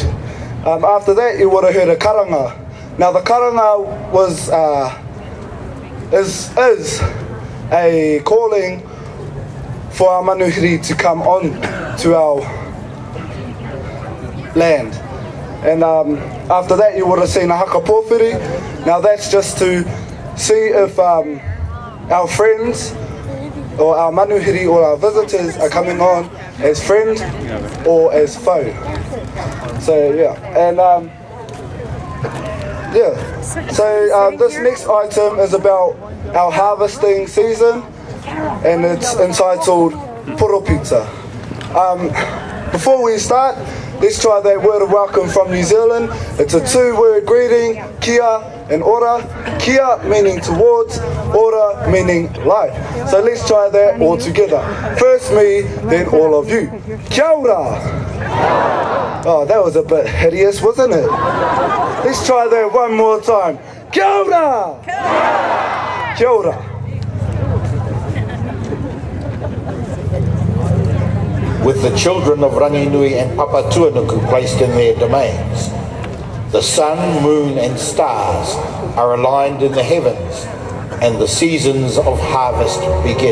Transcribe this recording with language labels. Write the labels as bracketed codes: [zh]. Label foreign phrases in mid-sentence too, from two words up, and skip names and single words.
[en] After that, you would have heard a karanga. Now, the karanga is a calling for our manuhiri to come on to our land. And after that, you would have seen a [mi] haka pōwhiri. [en] Now, that's just to see if our friends or our manuhiri or our visitors are coming on as friend or as foe. So yeah, and this next item is about our harvesting season, and it's entitled Puro Pizza. Before we start, let's try that word of welcome from New Zealand. It's a two-word greeting, kia and ora. Kia meaning towards, ora meaning life. So let's try that all together. First me, then all of you. [mi] Kia ora. [en] Oh, that was a bit hideous, wasn't it? Let's try that one more time. [mi] Kia ora. Kia ora. [en] With the children of Ranginui and Papa Tuanuku placed in their domains, the sun, moon and stars are aligned in the heavens, and the seasons of harvest begin.